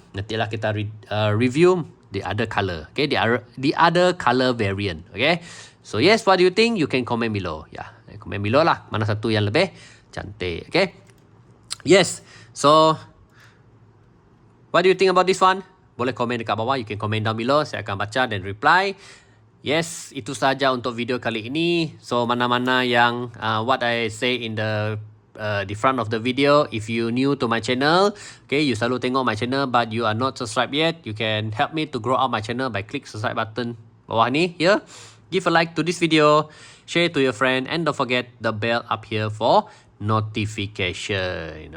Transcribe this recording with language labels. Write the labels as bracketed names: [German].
[Malay] Nantilah kita [English] review the other color. Okay, the other color variant. Okay, so yes, what do you think? You can comment below. Yeah, comment below lah, [Malay] mana satu yang lebih cantik. [English] Okay, yes. So what do you think about this one? [Malay] Boleh komen dekat bawah. [English] You can comment down below. [Malay] Saya akan baca dan reply. Yes, itu saja untuk video kali ini. [English] So [Malay] mana-mana yang [English] what I say in the front of the video. If you new to my channel, okay, you selalu tengok my channel but you are not subscribed yet, you can help me to grow out my channel by click subscribe button [Malay] bawah ni [English] here. Give a like to this video, share to your friend, and don't forget the bell up here for notification.